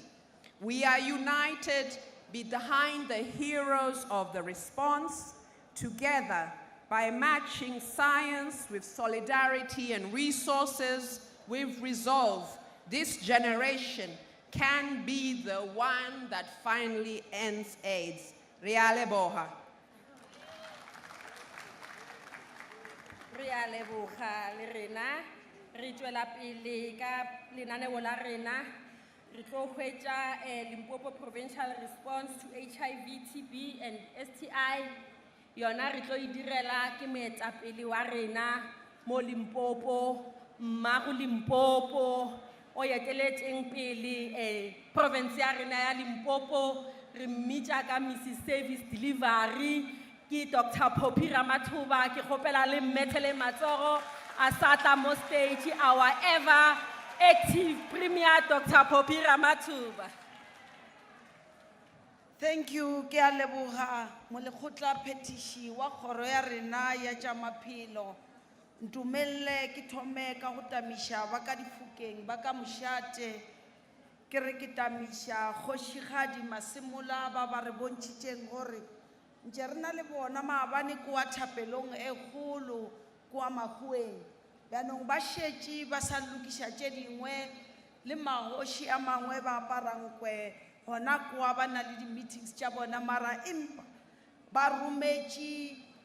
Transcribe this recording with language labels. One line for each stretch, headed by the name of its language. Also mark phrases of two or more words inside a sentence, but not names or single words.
English: We are united behind the heroes of the response, together by matching science with solidarity and resources, with resolve. This generation can be the one that finally ends AIDS.
Northern Sotho: Riale Boha. Re a leboga le rena re tswela pele ka lenaneo la rena re tlo hwetša Limpopo
English: Provincial Response to HIV, TB and STI
Northern Sotho: yona re tlo e direla ke moetapele wa rena mo Limpopo mmago Limpopo o eteletseng pele province ya rena ya Limpopo re mmitša ka Mrs.
English: Service Delivery
Northern Sotho: ki Dr. Poppy Ramathuba, ki kgopela le mmetele matsogo a satla mo stage
English: our ever active Premier
Northern Sotho: Dr.
English: Poppy Ramathuba. Thank you,
Northern Sotho: ke a leboga molekgotla phetiši wa kgoro ya rena ya tša maphelo. Ntumelle ke thome ka go tamiša ba ka Difokeng ba ka Mošate ke re ke tamiša Kgošigadi Ga-Masemola ba re bontšitšeng gore ntše re na le bona maabane kua thapelong e kgolo kua Makhueng bjanong ba šetše ba sa lokiša tše dingwe le magoši a mangwe ba aparang kwe gona kua ba na le di-meetings tša bona mara empa ba rometše